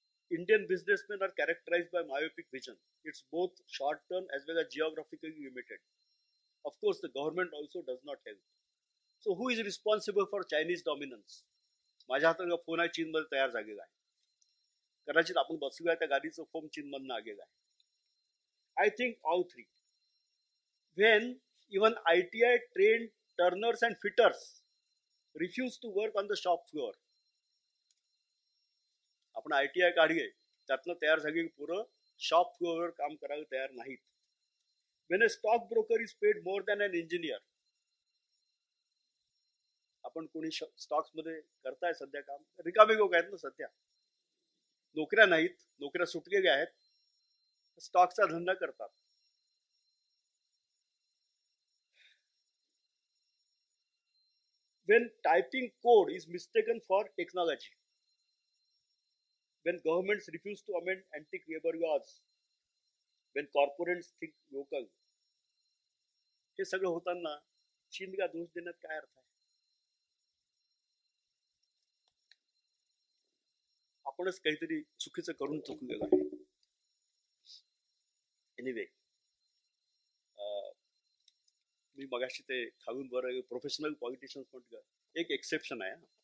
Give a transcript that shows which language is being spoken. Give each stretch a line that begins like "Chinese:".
English: Indian businessmen are characterized by myopic vision. It's both short-term as well as geographically limited. Of course, the government also does not help. So who is responsible for Chinese dominance?
Marathi: माझ्या हातात phone आहे, चीनमध्ये तयार झालेला आहे. कदाचित आपण बसूया त्या गाडीचं फोन चीनमधनं आलेला आहे.
English: I think all three. When even ITI trained turners and fitters refuse to work on the shop floor.
Marathi: आपण ITI काढले, त्यातनं तयार झालेली पोरं शॉप फ्लोअरवर काम करायला तयार नाहीत.
English: When a stock broker is paid more than an engineer.
Marathi: आपण कोणी स्टॉक्स मध्ये करताय सध्या काम? रिकामे लोक आहेत ना सध्या. नोकऱ्या नाहीत, नोकऱ्या सुटलेल्या आहेत, स्टॉकचा धंदा करतात.
English: When typing code is mistaken for technology, when governments refuse to amend anti-labor laws, when corporates think local,
Marathi: हे सगळं होताना चीनला दोष देण्यात काय अर्थ आहे? आपणच काहीतरी चुकीचं करून चुकलेलं आहे. एनिवे, मी मगाशी ते खाऊन बरं प्रोफेशनल पॉलिटिशियन्स म्हटलं, एक एक्सेप्शन आहे.